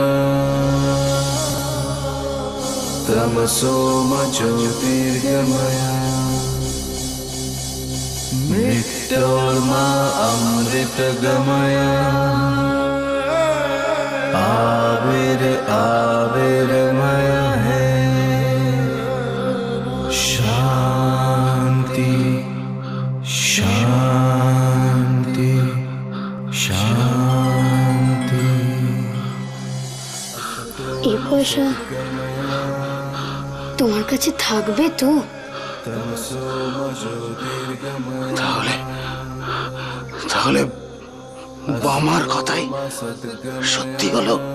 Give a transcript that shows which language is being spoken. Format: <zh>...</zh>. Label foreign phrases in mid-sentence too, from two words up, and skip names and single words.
<sa>तमसो मा ज्योतिर्गमया मृत्योर्मा अमृतगमया आविर आविर्मय है शांति शांति शांति।</sa> <bn>এই পয়সা তোমার কাছে থাকবে তো? তাহলে তাহলে বামার কথাই সত্যি হলো।</bn>